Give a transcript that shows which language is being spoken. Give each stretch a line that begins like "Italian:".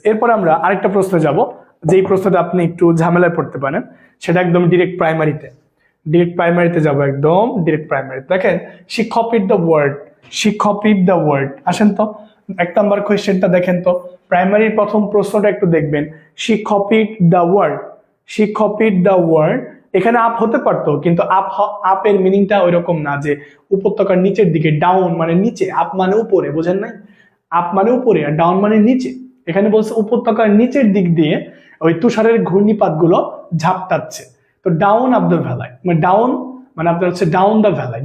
Bangla: এরপর আমরা আরেকটা প্রশ্নে যাব, যেই প্রশ্নটা আপনি একটু ঝামেলায় পড়তে পারেন, সেটা একদম ডিরেক্ট প্রাইমারিতে। ডিরেক্ট প্রাইমারিতে যাবো, একদম ডিরেক্ট প্রাইমারিতে। দেখেন,
English: she copied the word, she copied the word।
Bangla: আসেন তো 1 নাম্বার কোয়েশ্চেনটা দেখেন তো, প্রাইমারির প্রথম প্রশ্নটা একটু দেখবেন।
English: she copied the word, she copied the word।
Bangla: এখানে আপ হতে পারতো, কিন্তু আপের মিনিংটা ওইরকম না যে উপত্যকার নিচের দিকে। ডাউন মানে নিচে, আপ মানে উপরে, বোঝেন নাই? আপ মানে উপরে আর ডাউন মানে নিচে। এখানে বলছে উপত্যকার নিচের দিক দিয়ে ওই তুষারের ঘূর্ণিপাত গুলো ঝাপটাচ্ছে। তো ডাউন অফ দ্য ভ্যালাই মানে ডাউন মানে আপনার হচ্ছে ডাউন দ্য ভ্যালাই।